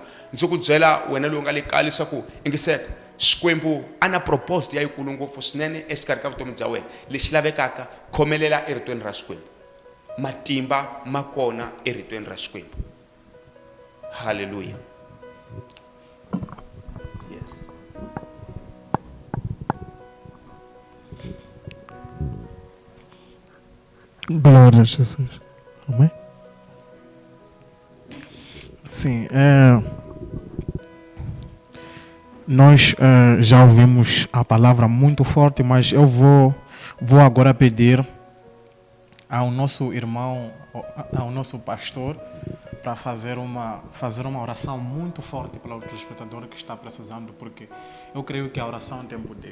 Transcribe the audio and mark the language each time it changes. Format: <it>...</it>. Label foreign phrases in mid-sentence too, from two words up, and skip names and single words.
<ts>Ndzi ku byela wena loyi u nga le kaya leswaku ingiseta, Xikwembu ana propose ya yikulu ngopfu swinene exikarhi ka vutomi bya wena. Lexi lavekaka, khomelela eritweni ra Xikwembu. Matimba ma kona eritweni ra Xikwembu.</ts> <en>Hallelujah. Yes.</en> <pt>Glória a Jesus. Amém? Sim, nós já ouvimos a palavra muito forte, mas eu vou agora pedir ao nosso irmão, ao nosso pastor, para fazer uma oração muito forte para o telespectador que está precisando, porque eu creio que a oração tem poder.</pt>